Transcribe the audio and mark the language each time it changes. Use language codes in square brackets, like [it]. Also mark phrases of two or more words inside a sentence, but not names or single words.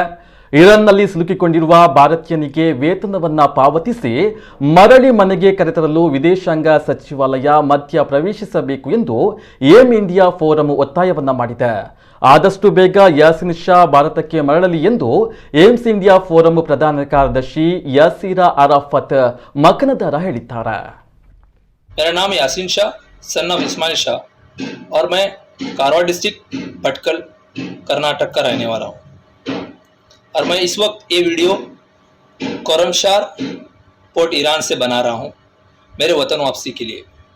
[kn] ಇರಾನ್ನಲ್ಲಿ ಸಿಲುಕಿಕೊಂಡಿರುವ ಭಾರತೀಯನಿಗೆ ವೇತನವನ್ನ ಪಾವತಿಸಿ ಮರಳಿ ಮನೆಗೆ ಕರೆತರಲು ವಿದೇಶಾಂಗ ಸಚಿವಾಲಯ ಮಧ್ಯ ಪ್ರವೇಶಿಸಬೇಕು ಎಂದು ಏಮ್ ಇಂಡಿಯಾ ಫೋರಂ ಒತ್ತಾಯವನ್ನ ಮಾಡಿದೆ. ಆದಷ್ಟು ಬೇಗ ಯಾಸಿನ್ ಶಾ ಭಾರತಕ್ಕೆ ಮರಳಲಿ ಎಂದು ಏಮ್ಸ್ ಇಂಡಿಯಾ ಫೋರಂ ಪ್ರಧಾನ ಕಾರ್ಯದರ್ಶಿ ಯಾಸಿರ ಅರಾಫತ್ ಮಕನದಾರ ಹೇಳಿದ್ದಾರೆ. [hi] मेरा नाम यासीन शाह [en] son of [hi] इस्माइल शाह और मैं कारवार डिस्ट्रिक्ट भटकल कर्नाटक का रहने वाला हूँ और मैं इस वक्त ये वीडियो कोरमशार पोर्ट ईरान से बना रहा हूँ मेरे वतन वापसी के लिए।